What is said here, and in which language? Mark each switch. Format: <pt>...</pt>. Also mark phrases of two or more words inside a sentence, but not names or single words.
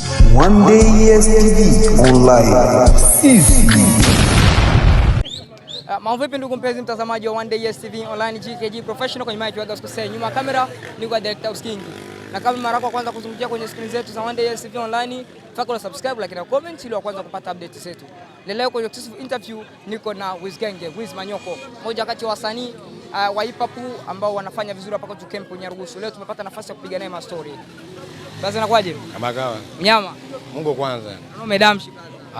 <sw>One Day TV online. Mambo vipi ndugu mpenzi mtazamaji wa One Day TV online, GKG professional kwenye mic waga usikose. Nyuma kamera ni kwa director Uskingi. Na kama mara yako kwanza kuzungukia kwenye screen zetu za One Day TV online, fanya</sw> <en>subscribe like</en> <sw>na comment ili kwanza kupata update zetu. Leo kwenye</sw> <en>exclusive interview</en> <sw>niko na Wiz Genge, Wiz Manyoko, mmoja kati ya wasanii wa hip hop ambao wanafanya vizuri hapa kwetu camp Nyarugusu. Leo tumepata nafasi ya kupiga naye ma story. Basi inakuaje? Kama kawa. Mnyama. Mungu kwanza. Umedamshi basi.</sw>